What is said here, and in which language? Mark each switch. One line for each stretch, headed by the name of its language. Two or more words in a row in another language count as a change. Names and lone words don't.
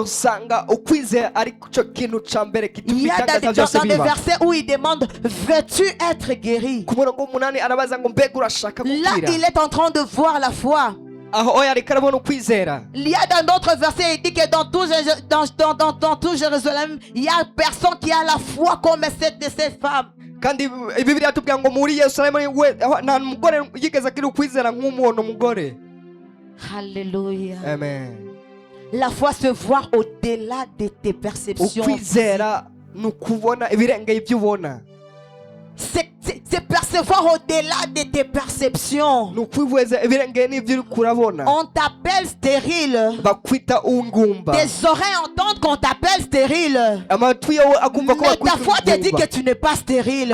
French: Il y a dans des versets où il demande: veux-tu être guéri? Là, il est en train de voir la foi. Il y a dans d'autres versets, il dit que dans tout Jérusalem, il y a personne qui a la foi comme cette de ces femmes.
Kinyarwanda: kandi Bibiliya atubwira ngo muri Yerusalemu we nta mugore yigeze agira ukwizera nk'umuhono mugore.
French: Alléluia. Amen. La foi se voit au-delà de tes perceptions.
Kinyarwanda: Ukwizera nukubona ibirengeye ibyo ubona.
French: C'est percevoir au-delà de tes perceptions. On t'appelle stérile. Tes oreilles entendent qu'on t'appelle stérile. Mais ta foi te dit que tu n'es pas stérile.